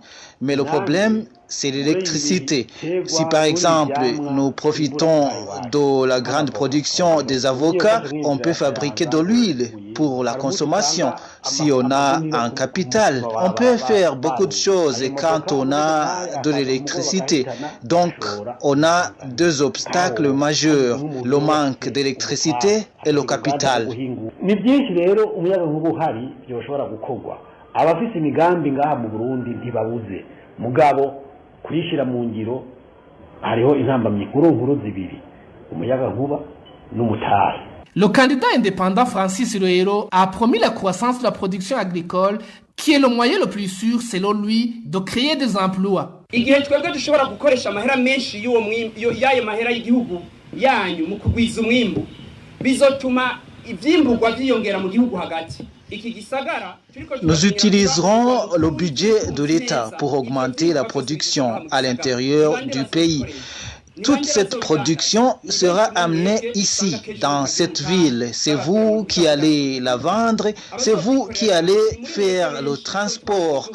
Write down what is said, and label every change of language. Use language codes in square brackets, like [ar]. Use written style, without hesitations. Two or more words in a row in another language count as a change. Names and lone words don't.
[fr] Mais le problème, c'est l'électricité. Si par exemple nous profitons de la grande production des avocats, on peut fabriquer de l'huile pour la consommation. Si on a un capital, on peut faire beaucoup de choses quand on a de l'électricité. Donc on a deux obstacles majeurs, le manque d'électricité et le capital. [rn] Abafise imigambi ngaha mu Burundi ntibabuze mugabo kuyishira mu ngiro hariho intambamyi nkuru zibiri, umuyagankuba n'umutahe. [fr] Le candidat indépendant Francis Rohero a promis la croissance de la production agricole qui est le moyen le plus sûr selon lui de créer des emplois. [rn] Igihe twebwe dushobora gukoresha amahera menshi y'ayo mahera y'igihugu yanyu mu kugwiza umwimbu bizotuma ivyimburwa vyiyongera mu gihugu hagati. [fr] Nous utiliserons le budget de l'État pour augmenter la production à l'intérieur du pays. Toute cette production sera amenée ici, dans cette ville. C'est vous qui allez la vendre, c'est vous qui allez faire le transport.